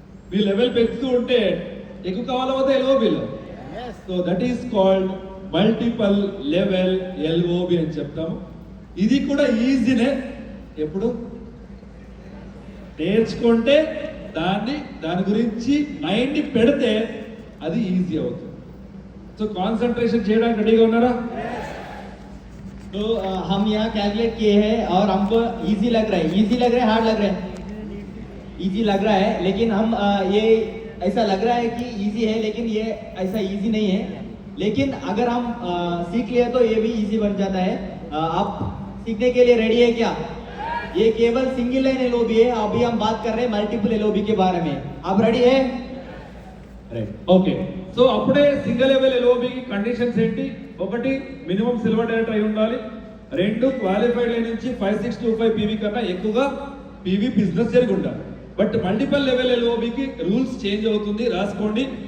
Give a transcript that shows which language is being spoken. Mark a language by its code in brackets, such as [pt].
[te] మీ level పెంచుతూ ఉంటే ఎక్కువ కావాలవుతా ఎల్ఓబిలో. So [en] that is called [te] multiple level LOB అని చెప్తాము. ఇది కూడా ఈజీనే, ఎప్పుడు నేర్చుకుంటే దాని గురించి మైండ్ పెడితే అది ఈజీ అవుతుంది. సో కాన్సంట్రేషన్ చేయడానికి రెడీగా ఉన్నారా? [hi] तो हम यहाँ कैलकुलेट किए हैं और हमको इजी लग रहा है, इजी लग रहा है, हार्ड लग रहा है? इजी लग रहा है, लेकिन हम ये ऐसा लग रहा है कि इजी है, लेकिन ये ऐसा इजी नहीं है। लेकिन अगर हम सीख लिए तो ये भी इजी बन जाता है। आप सीखने के लिए रेडी है क्या? ये केवल सिंगल लाइन एलओबी है, अभी हम बात कर रहे हैं मल्टीपल एलओबी के बारे में। आप रेडी है? [te] ఓకే, సో అప్పుడే సింగిల్ లెవెల్ ఎల్ఓబికి కండిషన్స్ ఏంటి? ఒకటి, మినిమం సిల్వర్ డైరెక్టర్ అయి ఉండాలి. రెండు, క్వాలిఫైడ్ లైన్ నుంచి 5625 పీవీ కన్నా ఎక్కువగా పీవీ బిజినెస్ జరిగి ఉండాలి. But multiple level ఎల్ఓబికి rules change అవుతుంది, రాసుకోండి.